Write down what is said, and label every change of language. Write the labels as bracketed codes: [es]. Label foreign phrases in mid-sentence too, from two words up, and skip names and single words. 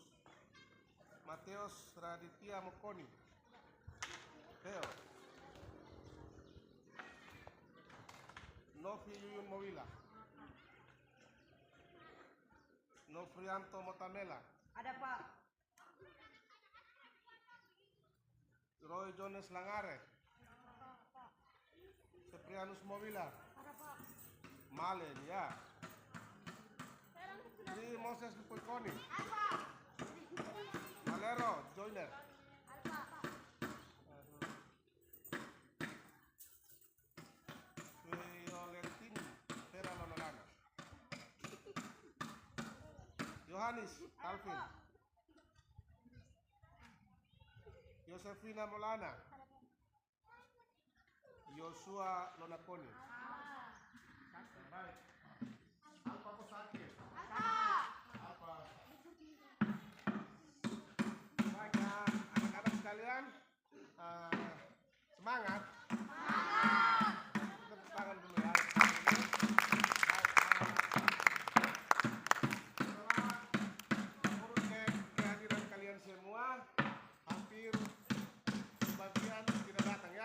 [id] Mateus Raditya Mokoni, Theo, Novi Yuyun Mowila, Nofrianto Motamela, Ada Pak. Roy Jones Langare, Seprianus Mowila, Malen ya. Ini Moses Puikoni, Valero Joiner, Violentini Vera Lonolana, Yohanis Calvin, Yosefina Molana, Joshua Lonaconi. Baik. Alfa Posakir. Alfa. Baik ya, anak-anak sekalian, semangat. Kita tepuk tangan dulu ya. Menurut kehadiran kalian semua, hampir sebagian tidak datang ya.